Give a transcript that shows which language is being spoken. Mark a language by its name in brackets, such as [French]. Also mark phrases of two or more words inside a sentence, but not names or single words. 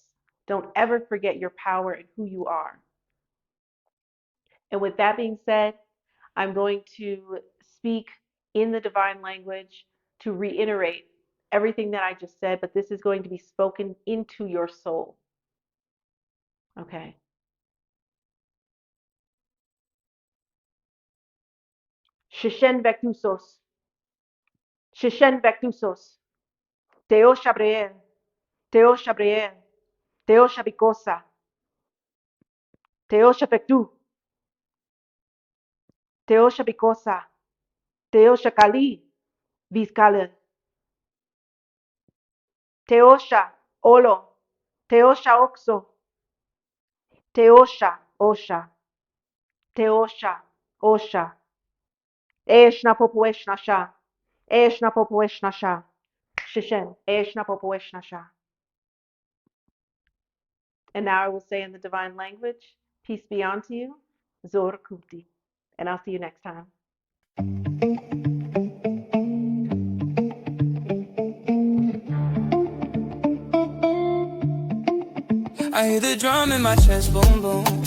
[English] Don't ever forget your power and who you are. And with that being said, I'm going to speak in the divine language to reiterate everything that I just said, but this is going to be spoken into your soul. Okay. Shishen Vectusos. Shishen Vectusos. Teo Shabriel. Teo Shabriel. Teo Shabicosa. Teo Shapectu. Teo Shabicosa. Teo Shakali. Vizcalen. Teosha. Olo. Teosha Oxo. Teosha. Osha. Teosha. Osha. Eshna Popoeshna Sha. Eshna Popoeshna Sha. Shishen. Eshna Popoeshna Sha. And now I will say in the divine language, peace be unto you, Zor Kunti. And I'll see you next time. I hear the drum in my chest, boom, boom.